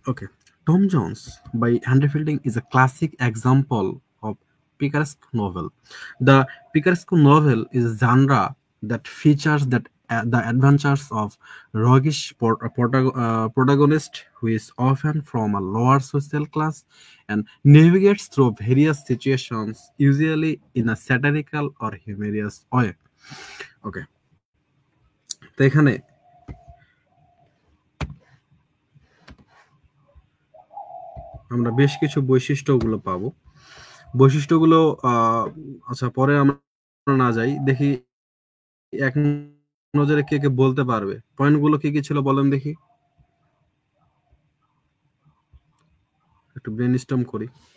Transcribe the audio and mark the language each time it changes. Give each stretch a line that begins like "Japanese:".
English: Okay, Tom Jones by Henry Fielding is a classic example of picaresque novel. The picaresque novel is a genre that features the adventures of roguish protagonist who is often from a lower social class and navigates through various situations, usually in a satirical or humorous way.
Bangla: Okay, তো এখানে আমরা বেশ কিছু বৈশিষ্ট্যগুলো পাবো। বৈশিষ্ট্যগুলো আচ্ছা, পরে আমরা না যাই, দেখি এক নজরে কে কে বলতে পারবে পয়েন্টগুলো কি কি ছিল, বলেন দেখি, একটু ব্রেনস্টর্ম করি।